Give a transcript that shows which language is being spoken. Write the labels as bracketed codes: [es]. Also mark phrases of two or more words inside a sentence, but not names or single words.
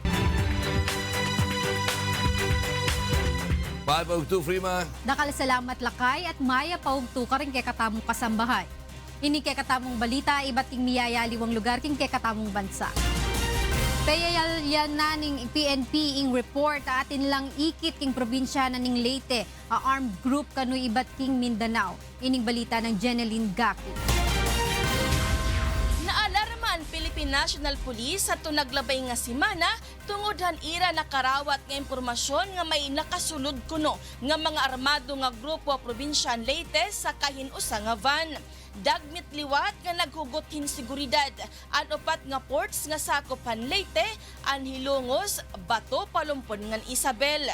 [pam] 502 Frima. Nakalisalamat lakay at maya paugto ka rin kay katamong kasambahay. Ini kay katamong balita, iba't ting miyayaliwang lugar king kay katamong bansa. Payayal yan na ning PNP ing report atin lang ikit king probinsya na ning Leyte, a armed group kanu iba't king Mindanao. Ining balita ng Jeneline Gaki. [war] Naalarma ang Philippine National Police sa naglabay nga simana tungod han ira nakarawat nga impormasyon nga may nakasulod kuno nga mga armado nga grupo probinsya Leyte sa kahinusa nga van. Dagmit liwat nga naghugot hin seguridad an upat nga ports nga sakopan Leyte, an Hilongos, Bato, Palumpon ngan Isabel.